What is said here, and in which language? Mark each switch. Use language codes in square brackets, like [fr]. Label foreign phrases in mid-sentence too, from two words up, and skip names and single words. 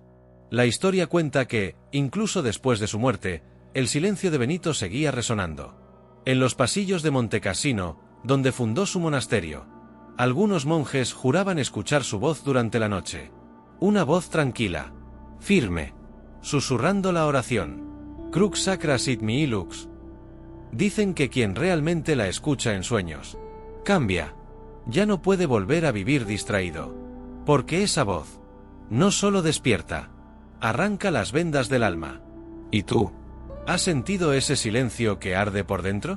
[es] La historia cuenta que, incluso después de su muerte, el silencio de Benito seguía resonando. En los pasillos de Montecassino, donde fundó su monasterio, algunos monjes juraban escuchar su voz durante la noche. Una voz tranquila, firme, susurrando la oración. [la] Crux sacra sit mihi lux. [es] Dicen que quien realmente la escucha en sueños, cambia. Ya no puede volver a vivir distraído. Porque esa voz no solo despierta, arranca las vendas del alma. ¿Y tú? ¿Has sentido ese silencio que arde por dentro?